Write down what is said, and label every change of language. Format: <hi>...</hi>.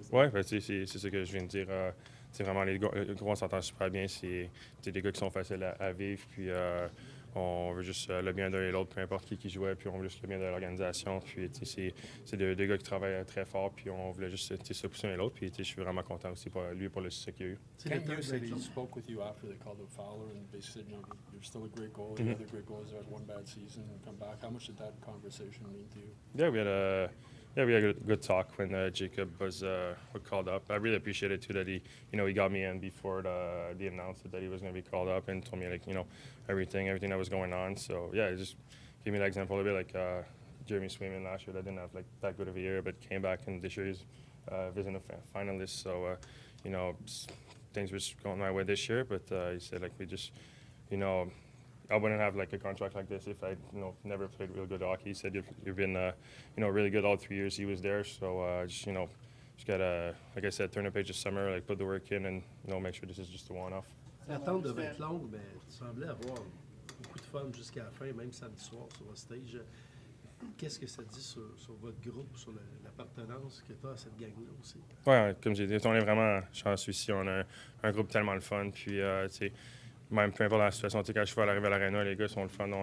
<fr>Oui, ben, c'est ce que je viens de dire. C'est vraiment les gars, on s'entend super bien. C'est des gars qui sont faciles à vivre. Puis on veut juste le bien d'un et l'autre, peu importe qui jouait. Puis on veut juste le bien de l'organisation. Puis c'est des gars qui travaillent très fort. Puis on voulait juste se pousser l'un et l'autre. Puis je suis vraiment content aussi pour lui pour le succès qu'il a eu.</fr> <en>Kent Hughes said he spoke with you after they called out Fowler and basically said, you're still a great goalie. The other great goalies have had one bad season and come back. How much did that conversation mean to you? Yeah, we had a good talk when Jacob was called up. I really appreciated too that he got me in before the announcement that he was going to be called up and told me everything that was going on. So yeah, it just gave me that example a bit like Jeremy Swayman last year that didn't have that good of a year, but came back and this year he's visiting a finalist. So things were just going my way this year, but he said we just I wouldn't have a contract like this if I never played real good hockey. He said you've been really good all 3 years he was there. So just gotta, like I said, turn the page this summer, put the work in, and make sure this is just a one-off.</en> <fr>L'attente devait être longue, mais tu semblais avoir beaucoup de fun jusqu'à la fin, même samedi soir sur le stage. Qu'est-ce que ça dit sur votre groupe, sur l'appartenance que tu as à cette gang-là aussi? Oui, comme j'ai dit, on est vraiment chanceux ici. On a un groupe tellement le fun. Puis, même peu importe la situation, quand je suis arrivé à l'aréna, les gars sont le fun.</fr>